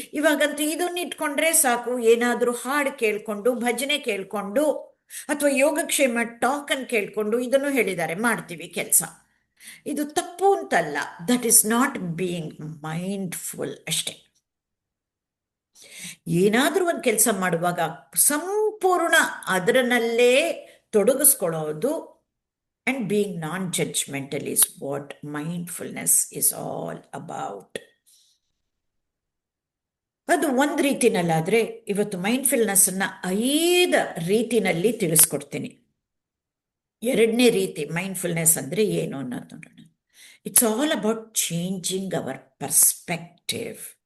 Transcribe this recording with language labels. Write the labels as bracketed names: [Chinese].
[Kannada] ಇವಾಗಂತೂ ಇದನ್ನು ಇಟ್ಕೊಂಡ್ರೆ ಸಾಕು, ಏನಾದರೂ ಹಾಡು ಕೇಳಿಕೊಂಡು, ಭಜನೆ ಕೇಳಿಕೊಂಡು, ಅಥವಾ ಯೋಗಕ್ಷೇಮ ಟಾಕನ್ನು ಕೇಳಿಕೊಂಡು ಇದನ್ನು ಹೇಳಿದ್ದಾರೆ, ಮಾಡ್ತೀವಿ ಕೆಲಸ. ಇದು ತಪ್ಪು ಅಂತಲ್ಲ, [English] That is not being mindful ಅಷ್ಟೇ. [Kannada] ಏನಾದರೂ ಒಂದು ಕೆಲಸ ಮಾಡುವಾಗ ಸಂಪೂರ್ಣ ಅದರಲ್ಲೇ ತೊಡಗಿಸ್ಕೊಳ್ಳೋದು [English] and being non-judgmental is what mindfulness is all about. [Kannada] ಅದು ಒಂದು ರೀತಿನಲ್ಲಾದರೆ ಇವತ್ತು ಮೈಂಡ್ಫುಲ್ನೆಸ್ಸನ್ನು 5 ರೀತಿನಲ್ಲಿ ತಿಳಿಸ್ಕೊಡ್ತೀನಿ. ಎರಡನೇ ರೀತಿ ಮೈಂಡ್ಫುಲ್ನೆಸ್ ಅಂದರೆ ಏನು ಅನ್ನೋದು ನೋಡೋಣ. [English] It's all about changing our perspective.